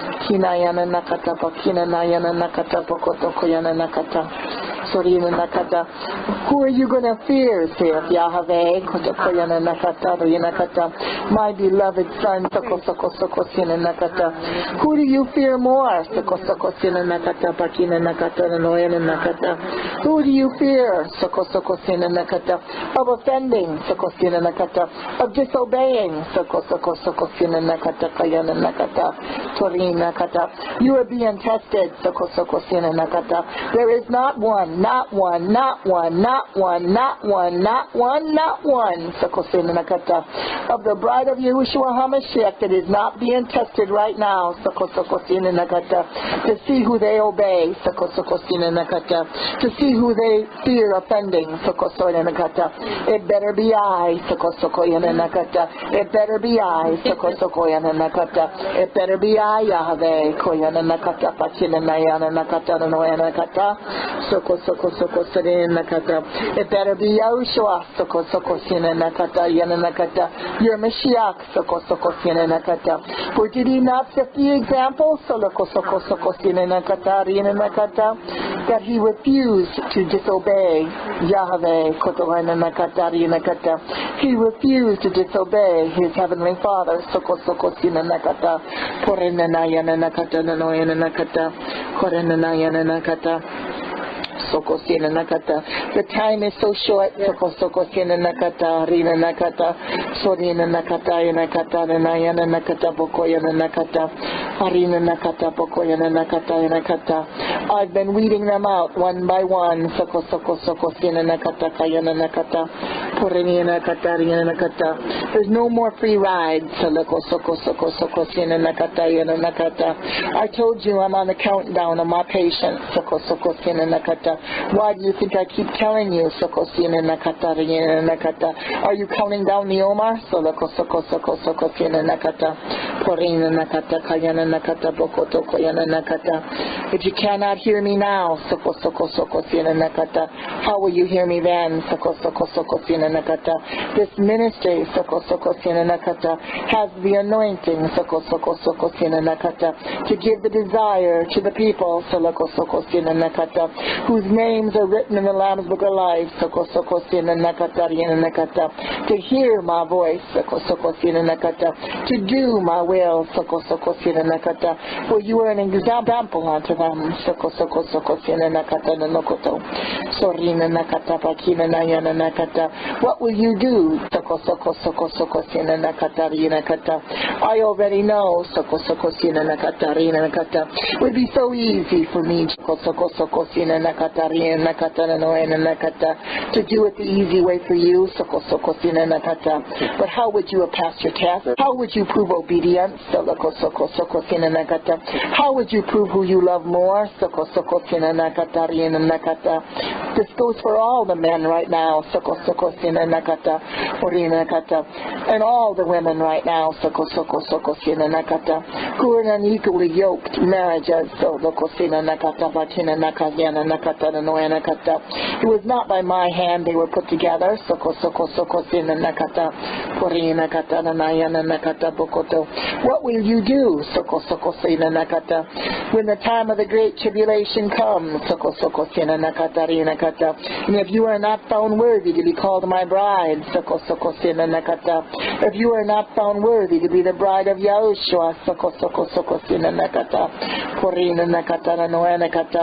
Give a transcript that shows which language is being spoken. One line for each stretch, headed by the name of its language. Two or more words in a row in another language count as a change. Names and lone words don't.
English: Kina yana nakata pakina na yana nakata pokoto koyana nakata. Sorina nakata. Who are you going to fear, saith Yahweh? Koto koyana nakata nakata. My beloved son, soko soko soko sina nakata. Who do you fear more? Soko soko sina nakata pakina nakata noyana nakata. Who do you fear? Soko soko sina nakata. Of offending, soko sina nakata. Of disobeying, soko soko soko sina nakata kayana nakata. Torina nakata. You are being tested, soko soko sina nakata. There is not one, not one, not one, not one, not one, not one, not one, soko sina nakata. Of the bride of Yahushua HaMashiach that is not being tested right now, soko soko sina nakata. To see who they obey, soko soko sina nakata. To see who they fear offending, soko sina nakata. It better be I, soko soko yana nakata. It better be I, soko soko yana nakata. It better be I, Yahweh, koyana nakata, pachina nayana nakata, noyana nakata, soko soko soko sina nakata. It better be Yahushua, soko soko sina nakata, yana nakata. Your Mashiach, soko soko sina nakata. For did he not set the example, soko soko soko sina nakata, yana nakata, that he refused to disobey Yahweh, kotohana nakata, yana nakata. He refused to disobey his heavenly Father, soko soko sina nakata, porena nayana nakata, noyana nakata, korena nayana nakata. Soko sina nakata. The time is so short. Soko soko sina nakata. Rina nakata. Sorina nakata. Nakata. Nayana nakata. Bokoyana nakata. Arina nakata. Bokoyana nakata. Nakata. I've been weeding them out one by one. Soko soko soko sina nakata. Kayana nakata. Porina nakata. Rina nakata. There's no more free rides. Soko soko soko soko sina nakata. Yana nakata. I told you I'm on the countdown of my patience. Soko soko sina nakata. Why do you think I keep telling you? Soko sina nakata, rina nakata. Are you counting down the Omar? Soko soko soko soko sina nakata. Porina nakata, kayana nakata, bokoto koyana nakata. If you cannot hear me now, soko soko soko sina nakata, how will you hear me then? Soko soko soko sina nakata. This ministry, soko soko sina nakata, has the anointing, soko soko soko sina nakata, to give the desire to the people, soko soko sina nakata, whose names are written in the Lamb's Book of Life, soko soko sina nakata, rina nakata, to hear my voice, soko soko sina nakata, to do my will, soko soko sina nakata, for you are an example unto them, soko soko soko sina nakata nanokoto, sorina nakata pakina nayana nakata. What will you do? Soko soko soko soko sina nakata rina nakata. I already know, soko soko sina nakata rina nakata. It would be so easy for me, soko soko soko sina nakata rina nakata nanoena nakata, to do it the easy way for you, soko soko sina nakata. But how would you have passed your test? How would you prove obedience? Soko soko soko sina nakata. How would you prove who you love more? Soko soko sina nakata rina nakata. This goes for all the men right now, soko soko sina nakata, orina nakata, and all the women right now, soko soko soko sina nakata, who are in unequally yoked marriages, soko sina nakata, batina nakayana nakata, noya nakata. It was not by my hand they were put together, soko soko soko sina nakata, orina nakata, nayana nakata bokoto. What will you do, soko soko sina nakata, when the time of the great tribulation comes, soko soko sina nakata, rina nakata, and if you are not found worthy to be called my bride, soko soko sina nakata, if you are not found worthy to be the bride of Yahushua, soko soko soko sina nakata, porina nakata noa nakata.